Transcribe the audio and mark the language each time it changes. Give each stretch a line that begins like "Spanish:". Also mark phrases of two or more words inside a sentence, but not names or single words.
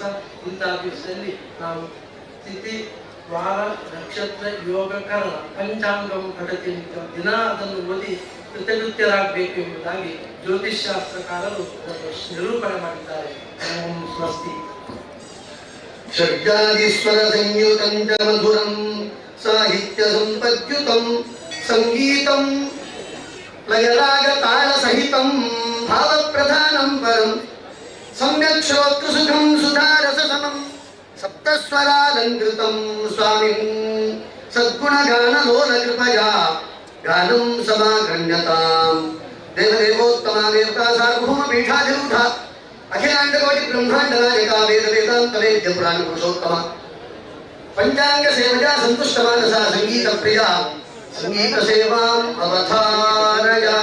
Kannada: ಇಂತಹ ದಿವಸದಲ್ಲಿ ನಾವು ತಿಥಿ, ವಾರ, ನಕ್ಷತ್ರ, ಯೋಗ, ಕರ್ಣ ಪಂಚಾಂಗವು ಪಠತಿ ದಿನ ಅದನ್ನು ಓದಿ ಕೃತಕೃತ್ಯರಾಗಬೇಕು ಎಂಬುದಾಗಿ ಜ್ಯೋತಿಷ್ಶಾಸ್ತ್ರಕಾರರು ನಿರೂಪಣೆ ಮಾಡಿದ್ದಾರೆ.
Sanskrit: ಓಂ ಸ್ವಸ್ತಿ. ಷಡ್ಗಾದೀಶ್ವರ ಸಂಯುತಂ ಚ ಮಧುರಂ ಸಾಹಿತ್ಯ ಸಂಪದ್ಯುತಂ ಸಂಗೀತಂ ಲಯರಾಗ ತಾಳ ಸಹಿತಂ ಭಾವ ಪ್ರಧಾನಂ ಪರಂ ಸಮ್ಯಕ್ ಶ್ರೋತೃ ಸುಖಂ ಸುಧಾರಸ ಸಮಂ ಸಪ್ತಸ್ವರಾಲಂಕೃತಂ ಸ್ವಾಮಿಂ ಸದ್ಗುಣಗಾನ ಲೋಲ ಕೃಪಯಾ ಗಾನಂ ಸಮಾಗಣ್ಯತಾಂ ದೇವದೇವೋತ್ತಮ ದೇವತಾ ಸಾರ್ವಭೌಮ ಪೀಠಾಧಿರೂಢ ಅಖಿಲಾಂಡಕೋಟಿ ಬ್ರಹ್ಮಾಂಡ ನಾಯಕ ವೇದ ವೇದಾಂತ ವೇದ್ಯ ಪುರಾಣ ಪುರುಷೋತ್ತಮ ಪಂಚಾಂಗ ಸೇವಜಾ ಸಂತುಷ್ಟ ಮಾನಸ ಸಂಗೀತ ಪ್ರಿಯ ಸಂಗೀತ ಸೇವಾಂ ಅವಧಾರಯ.